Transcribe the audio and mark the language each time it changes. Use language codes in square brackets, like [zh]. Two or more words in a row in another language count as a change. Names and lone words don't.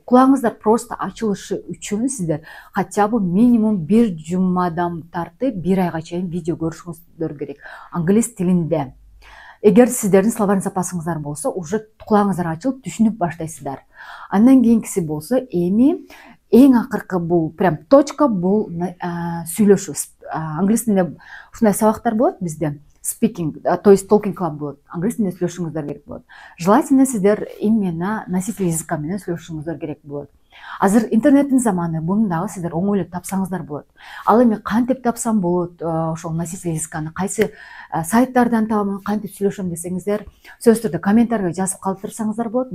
[ky] Кулагыңыздар просто ачылышы үчүн сиздер [ru] хотя бы минимум [ky] бир жумадан тартып 1 айга чейин видео көрүшүңүздөр керек англис тилинде. Эгер сиздердин [ru] словарный запасыңыздар [ky] болсо, уже кулагыңыздар ачылып түшүнүп баштайсыздар. Андан кийинкиси болсо, эми эң акыркы бул [ru] прям точка [ky] бул сүйлөшүү. Англис тилинде ушундай сабактар болот бизде. Speaking, [ru] то есть [en] talking club [ky] болот. Англис тилинде сүйлөшүңүздөр керек болот. Желательно сиздер [ru] именно носитель языка [ky] менен сүйлөшүңүздөр керек болот. Азыр интернеттин заманы, буну дагы сиздер оңой эле тапсаңыздар болот. Ал эми кантип тапсам болот, ошол [ru] носитель языканы [ky] кайсы сайттардан табамын, кантип сүйлөшөм десеңиздер, сөзсүз түрдө комментарийге жазып калтырсаңыздар болот.